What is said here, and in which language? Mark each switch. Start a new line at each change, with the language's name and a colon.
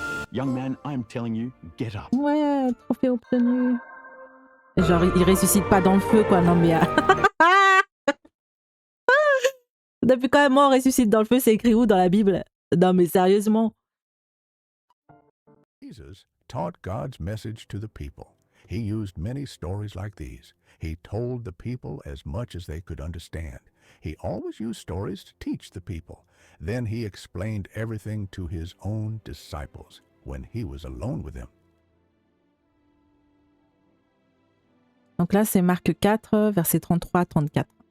English: Young man, I am telling you, get up.
French: Ouais, trophée obtenu. Genre, il ressuscite pas dans le feu, quoi. Non, mais. Depuis quand même, on ressuscite dans le feu, c'est écrit où dans la Bible? Non, mais sérieusement.
English: Jesus taught God's message to the people. He used many stories like these. He told the people as much as they could understand. He always used stories to teach the people. Then he explained everything to his own disciples when he was alone with them.
French: Donc là, c'est Marc 4, versets 33 à 34.